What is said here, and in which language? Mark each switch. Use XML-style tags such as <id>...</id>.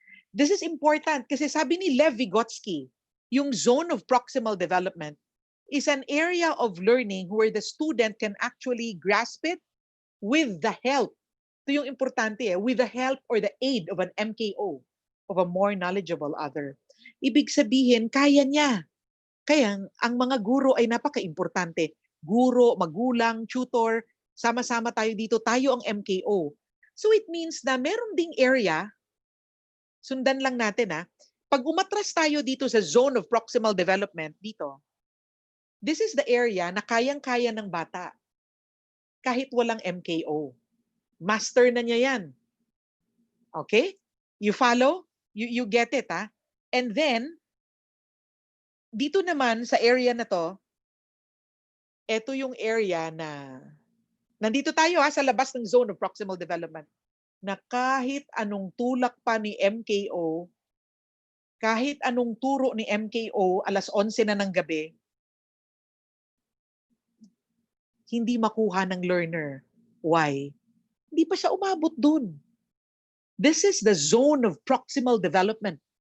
<en>This is important</en> <tl>kasi sabi ni</tl> <en>Lev Vygotsky,</en> <tl>yung</tl> <en>zone of proximal development is an area of learning where the student can actually grasp it with the help.</en> <tl>Ito yung importante,</tl> <en>with the help or the aid of an MKO, of a more knowledgeable other.</en> <tl>Ibig sabihin, kaya niya. Kaya ang mga guro ay napaka-importante. Guro, magulang, tutor, sama-sama tayo dito, tayo ang MKO.</tl> <en>So it means</en> <tl>na meron ding area, sundan lang natin pag umatras tayo dito sa zone of proximal development, dito,</tl> <en>this is the area</en> <tl>na kayang-kaya ng bata. Kahit walang MKO. Master na niya yan. Okay?</tl> <en>You follow? You get it, And then,</en> <tl>dito naman sa area na to, ito yung area na nandito tayo sa labas ng zone of proximal development, na kahit anong tulak pa ni MKO, kahit anong turo ni MKO, alas 11 na ng gabi, hindi makuha ng learner.</tl> <en>Why?</en> <tl>Hindi pa siya umabot dun.</tl> <en>This is the zone of proximal development.</en>